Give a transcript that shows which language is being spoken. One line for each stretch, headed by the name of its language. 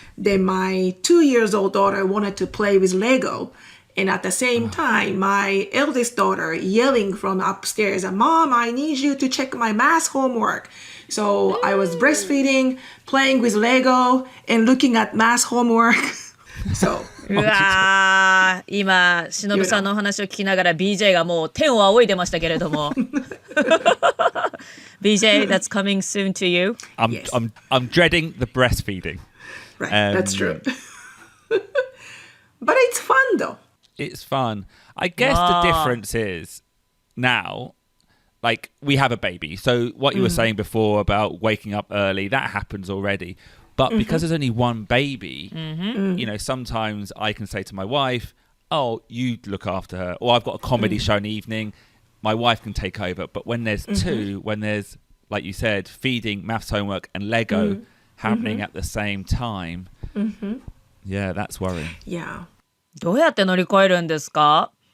English: Then my 2-year-old daughter wanted to play with Lego. And at the same time, my eldest daughter yelling from upstairs, Mom, I need you to check my math homework. So I was breastfeeding, playing with Lego, and looking at math homework. So.
Japanese: うわー、今忍さんのお話を聞きながら BJ がもう天を仰いでましたけれどもBJ,
English: that's coming soon to you. I'm dreading the breastfeeding. Right, that's true. But it's fun though. It's fun. I guess the difference is now, like, we have a baby. So what you were saying before about waking up early, that happens already. But because there's only one baby, you know, sometimes I can say to my wife, oh, you look after her. Or I've got a comedy show in the evening. My wife can take over. But when there's two, when there's, like you said, feeding, maths homework and Lego happening at the same time, yeah, that's worrying. Yeah.
Japanese: どうやって乗り越えるんですか？